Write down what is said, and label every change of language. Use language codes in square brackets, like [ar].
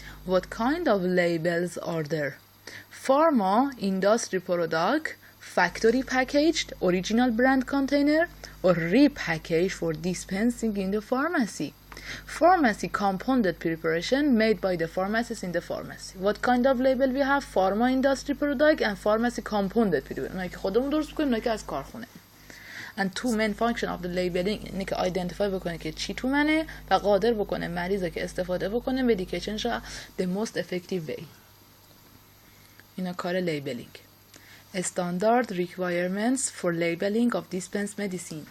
[en] What kind of labels are there? Pharma, industry product, factory packaged, original brand container, or repackaged for dispensing in the pharmacy. Pharmacy compounded preparation made by the pharmacist in the pharmacy. What kind of label we have? Pharma, industry product, and pharmacy compounded preparation. [fa] اونایی که خودمون درست می‌کنیم، اونایی که از کارخونه. [en] And two main function of the labeling [fa] اینه که identify بکنه که چی تو منه و قادر بکنه مریضه که استفاده بکنه مدیکیشنش [en] the most effective way. [fa] اینا کار labeling. [en] Standard requirements for labeling of dispensed medicine.